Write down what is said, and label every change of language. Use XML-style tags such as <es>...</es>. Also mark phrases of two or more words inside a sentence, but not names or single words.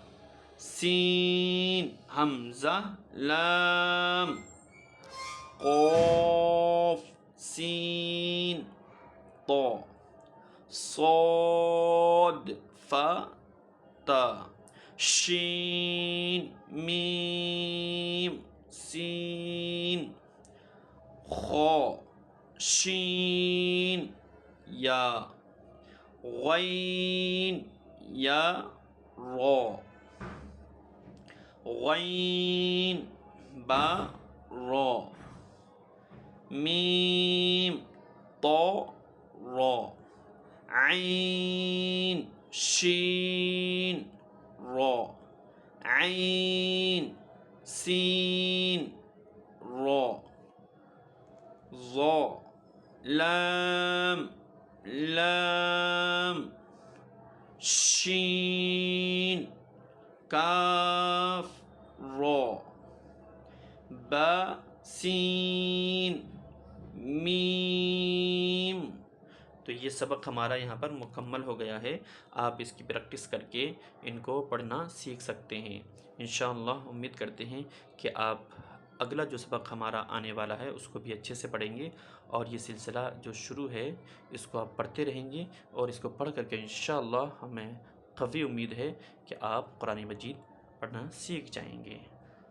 <ar>سین حمزہ لام قاف سین طا صاد فا تا شین میم سین خا شین یا غین یا را غین با را میم طا را عین شین را عین سین را ظا لام لام شین کاف را با سین میم.</ar> <ur>تو یہ سبق ہمارا یہاں پر مکمل ہو گیا ہے. آپ اس کی پریکٹس کر کے ان کو پڑھنا سیکھ سکتے ہیں. انشاءاللہ امید کرتے ہیں کہ آپ اگلا جو سبق ہمارا آنے والا ہے اس کو بھی اچھے سے پڑھیں گے، اور یہ سلسلہ جو شروع ہے اس کو آپ پڑھتے رہیں گے، اور اس کو پڑھ کر کے انشاءاللہ ہمیں قوی امید ہے کہ آپ قرآن مجید پڑھنا سیکھ جائیں گے.</ur>